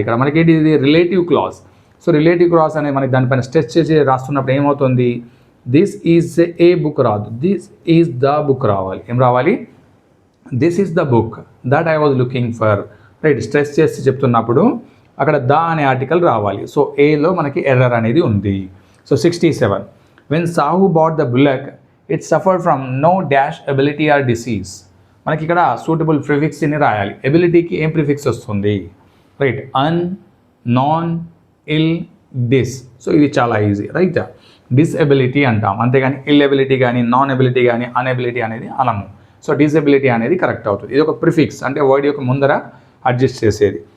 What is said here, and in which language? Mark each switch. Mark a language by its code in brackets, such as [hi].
[te] ఇక్కడ మనకి ఏంటి, ఇది relative class. So relative class అనేది మనకి దానిపైన స్ట్రెచ్ చేసి రాస్తున్నప్పుడు ఏమవుతుంది, [en] this is a book [te] రాదు, [en] this is the book [te] రావాలి. ఏం రావాలి, [en] This is the book that I was looking for, right. [te] Stretch చేసి చెప్తున్నప్పుడు అక్కడ ద అనే ఆర్టికల్ రావాలి. సో ఏలో మనకి ఎర్రర్ అనేది ఉంది. [en] So 67, when Sahu bought the bullock, it suffered from no dash ability or disease. [te] మనకి ఇక్కడ సూటబుల్ ప్రిఫిక్స్ అని రాయాలి. ఎబిలిటీకి ఏం ప్రిఫిక్స్ వస్తుంది, రైట్. అన్, నాన్, ఇల్, డిస్. సో ఇది చాలా ఈజీ, రైట్. డిసెబిలిటీ అంటాం, అంతేగాని ఇల్ ఎబిలిటీ కానీ నాన్ ఎబిలిటీ కానీ అన్ఎబిలిటీ అనేది అనము. సో డిసెబిలిటీ అనేది కరెక్ట్ అవుతుంది. ఇది ఒక ప్రిఫిక్స్, అంటే వర్డ్ యొక్క ముందర అడ్జస్ట్ చేసేది.